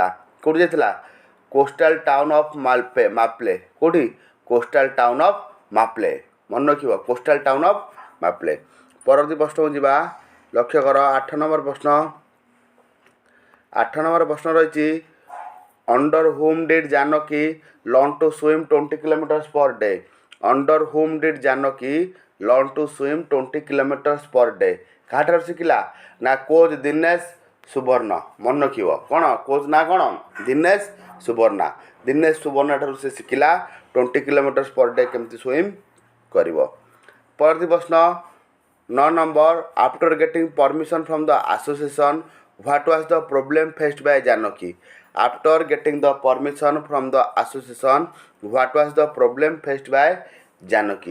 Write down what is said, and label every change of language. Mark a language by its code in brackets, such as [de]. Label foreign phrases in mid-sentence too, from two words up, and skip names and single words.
[or] କେଉଁଠି ଯାଇଥିଲା? [en] coastal town of Mapley. [or] କେଉଁଠି? [en] coastal town of Mapley. [or] ମନେ ରଖିବ, [en] coastal town of Mapley. [or] ପରବର୍ତ୍ତୀ ପ୍ରଶ୍ନକୁ ଯିବା। ଲକ୍ଷ୍ୟ କର, 8 ନମ୍ବର ପ୍ରଶ୍ନ। 8 ନମ୍ବର ପ୍ରଶ୍ନ ରହିଛି, [en] under whom did Janaki learn to swim 20 kilometers per day? under whom did Janaki learn to swim 20 kilometers per day? [or] କାହାଠାରୁ ଶିଖିଲା? ନା କୋଚ୍ ଦିନେଶ ସୁବର୍ଣ୍ଣ। ମନେ ରଖିବ, କ'ଣ କୋଚ୍ ନା? କ'ଣ? ଦିନେଶ ସୁବର୍ଣ୍ଣା। ଦିନେଶ ସୁବର୍ଣ୍ଣା ଠାରୁ ସେ ଶିଖିଲା 20 [en] kilometers per day [or] କେମିତି ସୁଇମ୍ କରିବ। ପରବର୍ତ୍ତୀ ପ୍ରଶ୍ନ 9 ନମ୍ବର, [en] after getting permission from the association what was the problem faced by Janaki? after getting the permission from the association what was the problem faced by Janaki?